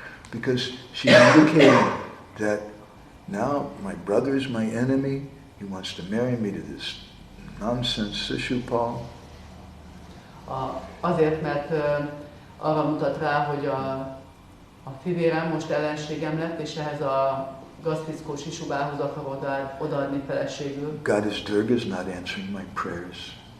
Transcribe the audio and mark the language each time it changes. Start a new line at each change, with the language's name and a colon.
English: Because she's indicating that now my brother is my enemy, he wants to marry me to this nonsense Sishupal.
Hungarian: Azért, mert arra mutat rá, hogy a fivérem most ellenségem lett, és ehhez a gazpiszkó Sisubához akar odaadni feleségül.
English: Goddess Durga is not answering my prayers.